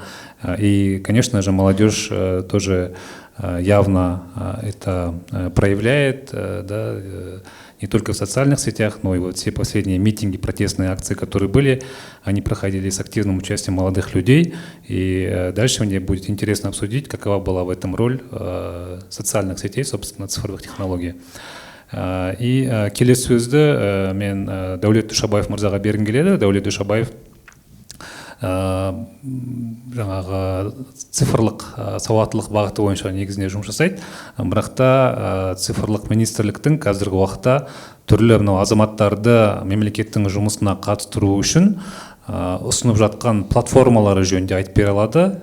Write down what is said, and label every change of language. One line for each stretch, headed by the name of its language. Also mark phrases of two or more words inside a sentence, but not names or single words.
Russian: И, конечно же, молодежь тоже явно это проявляет, да, не только в социальных сетях, но и вот все последние митинги, протестные акции, которые были, они проходили с активным участием молодых людей. И дальше мне будет интересно обсудить, какова была в этом роль социальных сетей, собственно, цифровых технологий.
Kazakh: И келесі сөзді мен Дәулет Душабаев мырзаға бергім келеді. Дәулет Душабаев жаңағы цифрлық сауаттылық бағыты бойынша негізінде жұмыс жасайды. Бірақ та цифрлық министрліктің қазіргі уақытта түрлі мынау азаматтарды мемлекеттің жұмысына қатыстыру үшін ұсынып жатқан платформалары жөнінде айтып бере алады.